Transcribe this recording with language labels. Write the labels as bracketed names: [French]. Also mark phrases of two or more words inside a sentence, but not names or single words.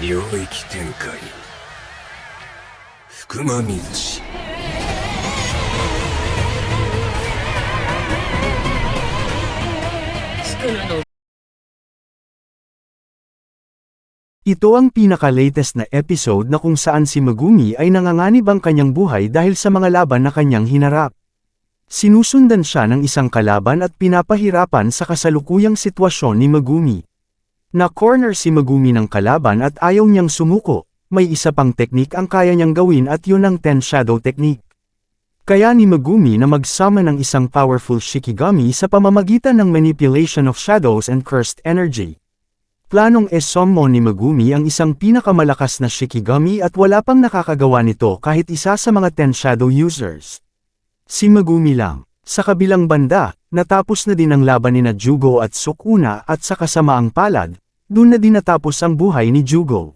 [Japanese] 域展開福間水氏 [Filipino] Ito ang pinaka-latest na episode na kung saan si Megumi ay nanganganib ang kanyang buhay dahil sa mga laban na kanyang hinarap. Sinusundan siya ng isang kalaban at pinapahirapan sa kasalukuyang sitwasyon ni Megumi. Na-corner si Megumi ng kalaban at ayaw niyang sumuko, may isa pang teknik ang kaya niyang gawin at yun ang Ten Shadow Technique. Kaya ni Megumi na mag-summon ng isang powerful Shikigami sa pamamagitan ng [English] manipulation of shadows and cursed energy. [Filipino] Planong e-summon ni Megumi ang isang pinakamalakas na Shikigami at wala pang nakakagawa nito kahit isa sa mga Ten Shadow users. Si Megumi lang. Sa kabilang banda, natapos na din ang laban ni Jugo at Sukuna at sa kasamaang palad, dun na din natapos ang buhay ni Jugo.